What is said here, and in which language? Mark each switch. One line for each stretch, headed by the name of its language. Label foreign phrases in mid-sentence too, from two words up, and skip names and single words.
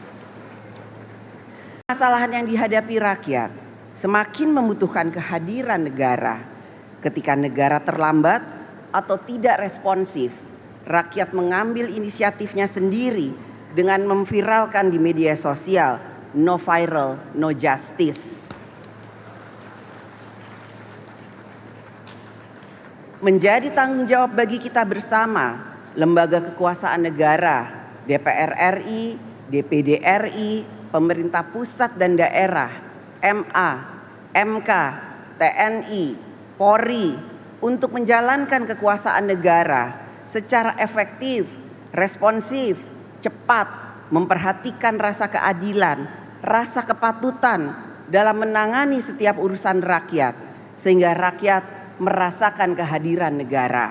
Indonesian: Masalahan yang dihadapi rakyat semakin membutuhkan kehadiran negara. Ketika negara terlambat atau tidak responsif, rakyat mengambil inisiatifnya sendiri dengan memviralkan di media sosial,
English: no viral, no justice.
Indonesian: Menjadi tanggung jawab bagi kita bersama, lembaga kekuasaan negara, DPR RI, DPD RI, pemerintah pusat dan daerah, MA, MK, TNI, Polri, untuk menjalankan kekuasaan negara secara efektif, responsif, cepat, memperhatikan rasa keadilan, rasa kepatutan dalam menangani setiap urusan rakyat, sehingga rakyat merasakan kehadiran negara.